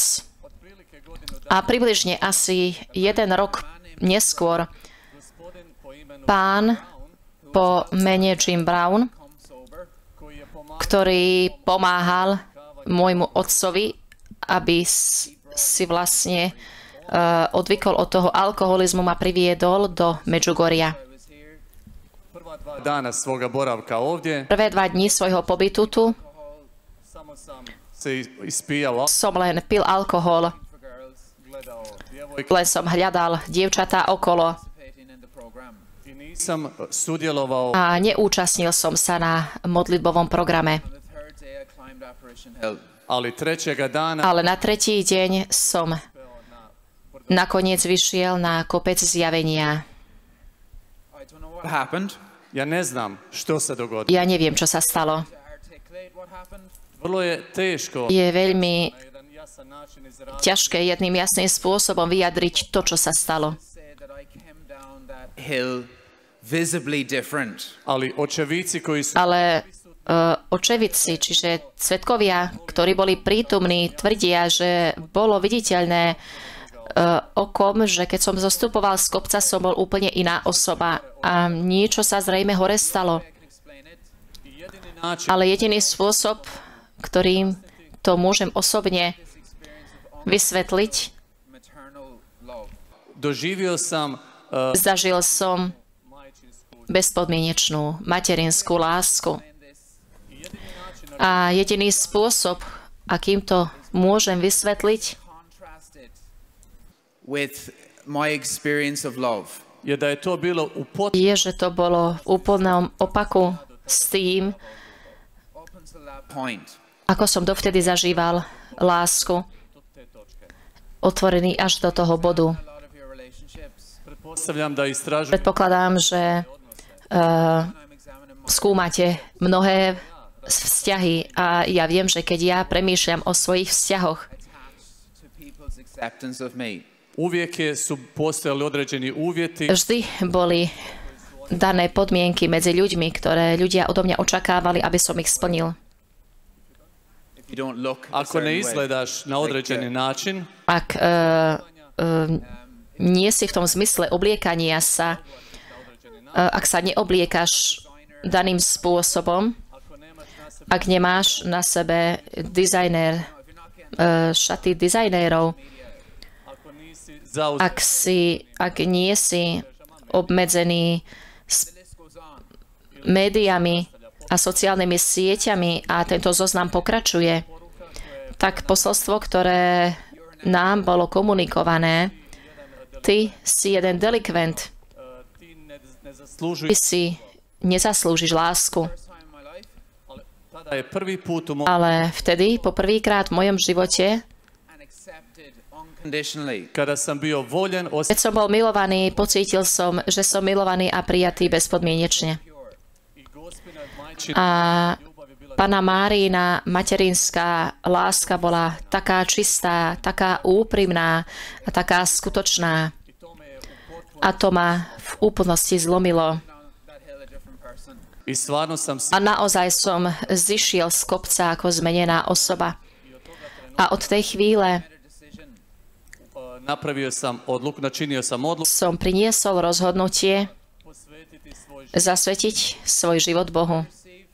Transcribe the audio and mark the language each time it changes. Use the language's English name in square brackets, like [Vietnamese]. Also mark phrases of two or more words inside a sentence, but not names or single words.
[Slovak] A približne asi 1 rok neskôr pán po mene Jim Brown, ktorý pomáhal môjmu otcovi, aby si vlastne odvykol od toho alkoholizmu, ma priviedol do Medžugoria. [Croatian] prva 2 dana svoga boravka ovdje [Slovak] Prvé 2 dni svojho pobytu tu [Croatian] samo sam se ispijao, [Slovak] som len pil alkohol, [English] For girls [Croatian] gledao djevojke [Slovak] len som hľadal dievčatá okolo [English] participating in the program. [Croatian] i Nisam sudjelovao, [Slovak] a neúčastnil som sa na modlitbovom programe. [English] On the third day, I climbed Apparition Hill. [Croatian] ali trećega dana [Slovak] Ale na tretí deň som nakoniec vyšiel na kopec zjavenia. [English] I don't know what happened. [Croatian] ja ne znam što se dogodilo. [Slovak] Ja neviem, čo sa stalo. [English] To articulate what happened. [Croatian] Vrlo je teško [Slovak] Je veľmi [Croatian] na jedan jasan način izraziti [Slovak] ťažké jedným jasným spôsobom vyjadriť to, čo sa stalo. [English] Say that I came down that hill visibly different. [Croatian] ali očevici koji su [Slovak] Ale očevidci, čiže svedkovia, ktorí boli prítomní, tvrdia, že bolo viditeľné okom, že keď som zostupoval z kopca, som bol úplne iná osoba a niečo sa zrejme hore stalo. [English] I can explain it. [Croatian] jedini način [Slovak] Ale jediný spôsob, ktorým to môžem osobne [English] This experience of [Slovak] vysvetliť, [English] maternal love. [Croatian] doživio sam [Slovak] zažil som [Croatian] majčinsku [Slovak] bezpodmienečnú materinskú lásku. [English] And this [Slovak] A jediný spôsob, akým to môžem vysvetliť, [English] contrasted with my experience of love. [Croatian] je da je to bilo u [Slovak] je, že to bolo v úplnom opaku s tým, [English] Up until that point, [Slovak] ako som dovtedy zažíval lásku, otvorený až do toho bodu. [English] a lot of your relationships, [Croatian] Pretpostavljam da istražujem [Slovak] Predpokladám, že [English] I'm examining my [Slovak] skúmate mnohé vzťahy a ja viem, že keď ja premýšľam o svojich vzťahoch, [English] attached to people's acceptance of me. [Croatian] su postojali određeni uvjeti [Slovak] vždy boli dané podmienky medzi ľuďmi, ktoré ľudia odo mňa očakávali, aby som ich splnil. [English] If you don't look a [Croatian] ako [English] certain [Croatian] ne [English] way. [Croatian] izgledaš na određeni način [Slovak] Ak nie si v tom zmysle obliekania sa, ak sa neobliekaš daným spôsobom, ak nemáš na sebe šaty dizajnérov, [Croatian] ako nisi zauzet [Slovak] ak nie si obmedzený [English] The list goes on. [Slovak] médiami a sociálnymi sieťami a tento zoznam pokračuje, tak posolstvo, ktoré nám bolo komunikované, ty si jeden delikvent, [Croatian] ti ne [Slovak] ty [Croatian] zaslužuješ, [Slovak] si nezaslúžiš lásku. [English] First time in my life, [Croatian] ali tada je prvi put u mom [Slovak] Ale vtedy, po prvýkrát v mojom živote, [English] and accepted unconditionally. [Croatian] kada sam bio voljen [Slovak] keď som bol milovaný, pocítil som, že som milovaný a prijatý bezpodmienečne. [Croatian] i gospina majčina A ljubav je bila [Slovak] Panna Márina materinská láska bola taká čistá, taká úprimná a taká skutočná. [Croatian] i to me je u potpunosti [Slovak] A to ma v úplnosti zlomilo. [English] Down that hill a different person. [Croatian] i stvarno sam [Slovak] A naozaj som zišiel z kopca ako zmenená osoba. A od tej chvíle [English] Made a decision [Croatian] napravio sam odluku, načinio sam odluku [Slovak] som priniesol rozhodnutie [Croatian] posvetiti svoj život. [Slovak] zasvetiť svoj život Bohu. [English] received.